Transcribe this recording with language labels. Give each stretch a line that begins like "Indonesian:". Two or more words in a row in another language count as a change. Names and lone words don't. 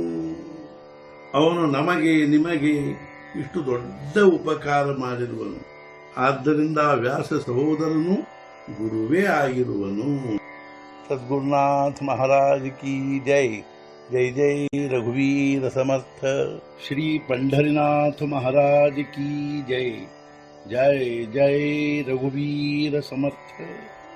Kannada: ಅವನು ನಮಗೆ ನಿಮಗೆ ಇಷ್ಟು ದೊಡ್ಡ ಉಪಕಾರ ಮಾಡಿರುವನು. ಆದ್ದರಿಂದ ವ್ಯಾಸ ಸಹೋದರನು ಗುರುವೇ ಆಗಿರುವನು.
Hindi: सद्गुरुनाथ महाराज की जय.
Marathi: जय जय रघुवीर समर्थ.
Hindi: ಶ್ರೀ पंढरीनाथ महाराज की जय.
Marathi: जय जय रघुवीर समर्थ.